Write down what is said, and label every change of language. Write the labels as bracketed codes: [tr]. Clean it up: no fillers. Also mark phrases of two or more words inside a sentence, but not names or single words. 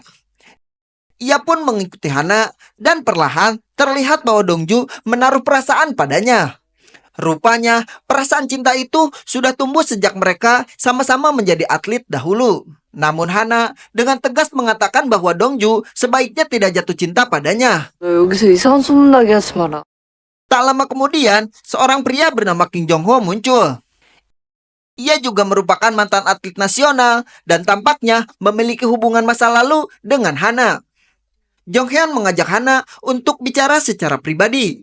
[id] Ia pun mengikuti Hana dan perlahan terlihat bahwa Dongju menaruh perasaan padanya. Rupanya, perasaan cinta itu sudah tumbuh sejak mereka sama-sama menjadi atlet dahulu. Namun Hana dengan tegas mengatakan bahwa Dongju sebaiknya tidak jatuh cinta padanya. [ko] 너 여기서 이상한 소문 나게 하지 마라. [id] Tak lama kemudian, seorang pria bernama Kim Jong-ho muncul. Ia juga merupakan mantan atlet nasional dan tampaknya memiliki hubungan masa lalu dengan Hana. Jonghyun mengajak Hana untuk bicara secara pribadi.